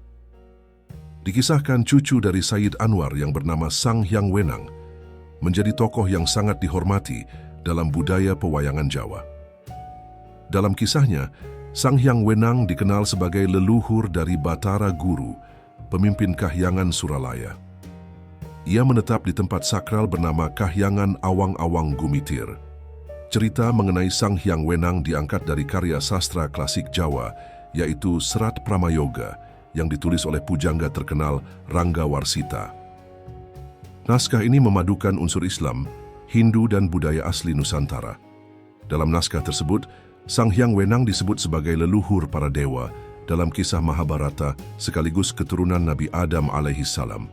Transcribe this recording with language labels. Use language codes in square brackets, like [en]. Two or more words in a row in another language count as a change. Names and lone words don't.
[id] Dikisahkan cucu dari Sayyid Anwar yang bernama Sang Hyang Wenang menjadi tokoh yang sangat dihormati dalam budaya pewayangan Jawa. Dalam kisahnya, Sang Hyang Wenang dikenal sebagai leluhur dari Batara Guru, pemimpin Kahyangan Suralaya. Ia menetap di tempat sakral bernama Kahyangan Awang-Awang Gumitir. Cerita mengenai Sang Hyang Wenang diangkat dari karya sastra klasik Jawa, yaitu Serat Pramayoga, yang ditulis oleh pujangga terkenal Rangga Warsita. Naskah ini memadukan unsur Islam, Hindu dan budaya asli Nusantara. Dalam naskah tersebut, Sang Hyang Wenang disebut sebagai leluhur para dewa dalam kisah Mahabharata sekaligus keturunan Nabi Adam alaihissalam.